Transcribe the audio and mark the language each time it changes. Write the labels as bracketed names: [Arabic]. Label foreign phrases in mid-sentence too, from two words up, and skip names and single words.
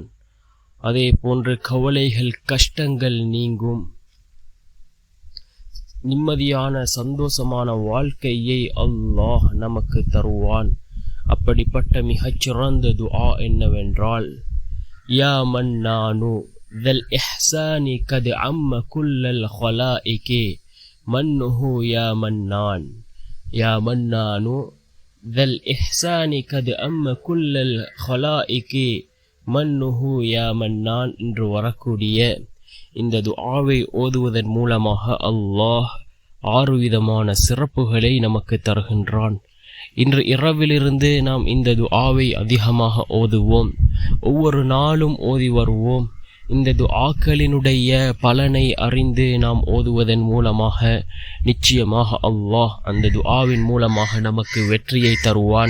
[Tamil] அதே போன்று கவலைகள் கஷ்டங்கள் நீங்கும், நிம்மதியான சந்தோஷமான வாழ்க்கையை அல்லாஹ் நமக்கு தருவான். அப்படிப்பட்ட மிகச்சிறந்த துஆ என்னவென்றால், [Arabic] يا منان ذا الإحسان قد عم كل الخلائق منه يا منان. يا منان ذا الإحسان قد عم كل الخلائق منه يا منان [Tamil] என்று வரக்கூடிய இந்த துஆவை ஓதுவதன் மூலமாக அல்லாஹ் 6 விதமான சிறப்புகளை நமக்கு தருகின்றான். இன்று இரவிலிருந்து நாம் இந்த துஆவை அதிகமாக ஓதுவோம். ஒவ்வொரு நாளும் ஓதி வருவோம். இந்த துஆக்களினுடைய பலனை அறிந்து நாம் ஓதுவதன் மூலமாக நிச்சயமாக அல்லாஹ் அந்த துஆவின் மூலமாக நமக்கு வெற்றியை தருவான்.